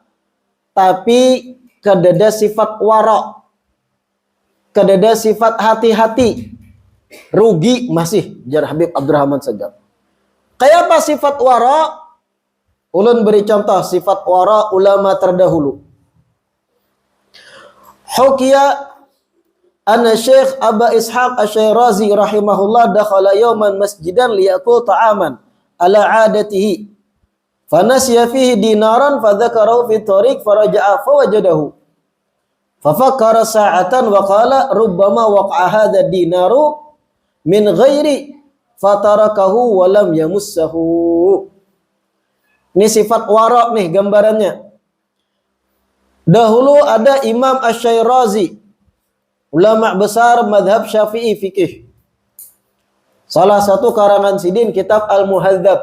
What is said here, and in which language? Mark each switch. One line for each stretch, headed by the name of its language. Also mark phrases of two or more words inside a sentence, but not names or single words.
Banjar: Tapi kedada sifat wara, kedada sifat hati-hati, rugi masih. Jar Habib Abdurrahman Sagaf. Kayak apa sifat wara? Ulun beri contoh sifat wara ulama terdahulu.
Arabic: حُكي أن الشيخ أبا إسحاق الشيرازي رحمه الله دخل يومًا مسجدًا ليأكل طعامًا على عادته. فنسي فيه دينارًا فذكره في الطريق فرجع فوجده. ففكر ساعةً وقال ربما وقع هذا الدينار من غيري فتركه ولم يمسه.
Banjar: Ini sifat wara nih gambarannya. Dahulu ada Imam Asy-Syirazi, ulama besar madhab Syafi'i fikih. Salah satu karangan sidin kitab Al-Muhadzab.